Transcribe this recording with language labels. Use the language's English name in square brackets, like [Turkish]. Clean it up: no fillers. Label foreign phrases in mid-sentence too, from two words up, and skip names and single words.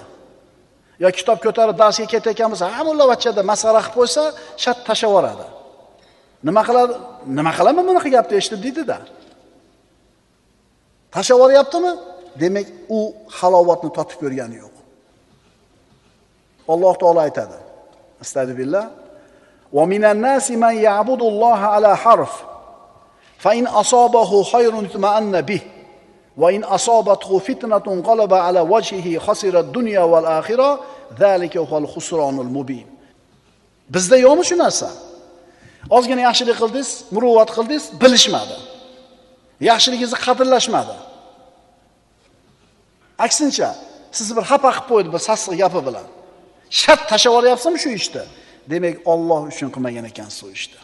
[Uzbek] Yo kitob ko'tarib darsga ketayotgan bo'lsa, ha mulla vachchada masxara qilib qo'ysa, shat tashlab yuboradi. Nima qiladi? Nima qilaman bunaqa gapni eshitib deydi-da. Tashlab yuboryaptimi? Demak, u halovatni totib ko'rgani yo'q. Alloh taolo aytadi. Astagfirullah. [Arabic] ومن الناس من يعبد الله على حرف. فإن أصابه خير اطمأن به. وإن أصابته فتنة انقلب على وجهه خسر الدنيا والآخرة. ذلك هو الخسران المبين. [Uzbek] Bizda yo'qmi shu narsa? Ozgina yaxshilik qildingiz, muruvvat qildingiz, bilishmadi. Yaxshiligingizni qadrlashmadi. Aksincha, sizni bir xafa qilib qo'ydi bir sassiq gapi bilan. Shart tashlab yuboryapsizmi shu ishni? Demak, Alloh uchun qilmagan ekansiz u ishni.